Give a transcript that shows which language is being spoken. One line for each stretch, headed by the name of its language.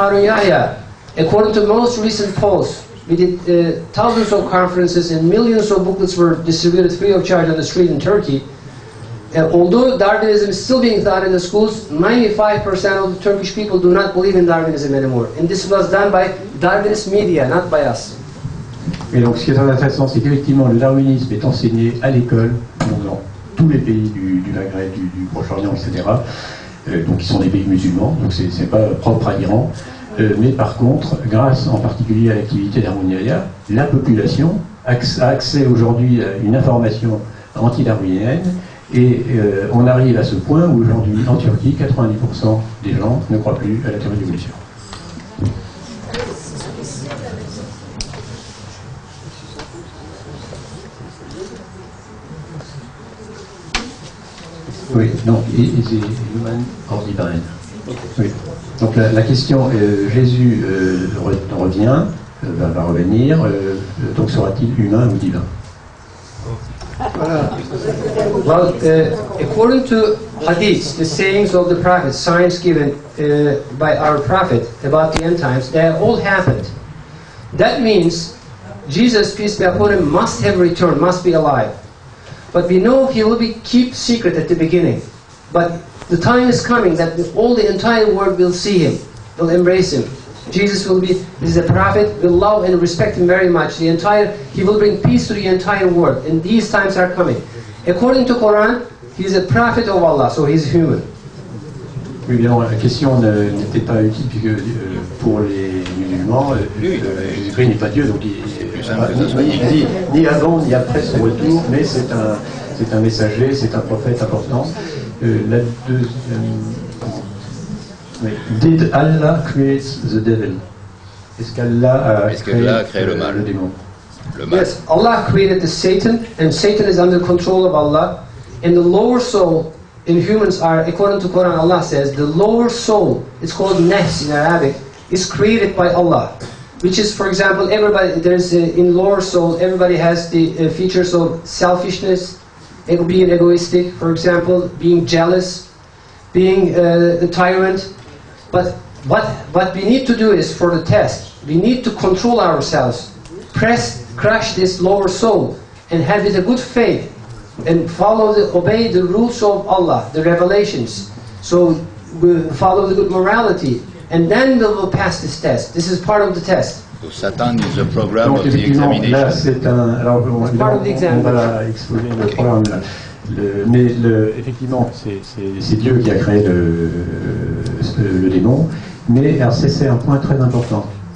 English: Harun Yahya, according to most recent polls, we did thousands of conferences and millions of booklets were distributed free of charge on the street in Turkey. Although Darwinism is still being taught in the schools, 95% of the Turkish people do not believe in Darwinism anymore. And this was done by Darwinist media, not by us.
French: Et donc ce qui est très intéressant, c'est qu'effectivement le darwinisme est enseigné à l'école dans tous les pays du Maghreb, du Proche-Orient, etc. Donc qui sont des pays musulmans, donc c'est pas propre à l'Iran. Mais par contre, grâce en particulier à l'activité d'Harun Yahya, la population a accès aujourd'hui à une information anti-darwinienne, et on arrive à ce point où aujourd'hui en Turquie, 90% des gens ne croient plus à la théorie de l'évolution. Oui, donc,
English: is he human or divine?
French: Oui. Donc la question, Jésus revient, va revenir, donc sera-t-il humain ou divin?
English: Well, according to hadiths, the sayings of the Prophet, signs given by our Prophet about the end times, they have all happened. That means Jesus, peace be upon him, must have returned, must be alive. But we know he will be kept secret at the beginning. But the time is coming that all the entire world will see him, will embrace him. Jesus will be, is a prophet, will love and respect him very much. He will bring peace to the entire world. And these times are coming. According to Quran, he is a prophet of Allah, so he is human.
French: Oui, évidemment, la question n'était pas utile puisque pour les musulmans, Jésus-Christ n'est pas Dieu, donc il dit ni avant ni après son retour, mais c'est un messager, c'est un prophète important. La deuxième.
English: Did Allah create the devil?
French: Est-ce qu'Allah a créé le mal?
English: Yes, Allah created the Satan, and Satan is under control of Allah. And the lower soul in humans are, according to Quran, Allah says, the lower soul, it's called nafs in Arabic, is created by Allah. Which is, for example, everybody, in lower soul, everybody has the features of selfishness, being egoistic, for example, being jealous, being a tyrant. But what we need to do is, for the test, we need to control ourselves, crush this lower soul, and have it a good faith, and obey the rules of Allah, the revelations. So we follow the good morality, and then we will pass this test. This is part of the test. So Satan is a program
French: Donc,
English: of the examination.
French: Là, c'est alors, on va exposer le programme là. Mais effectivement, c'est Dieu qui a créé le démon, mais alors c'est un point très important.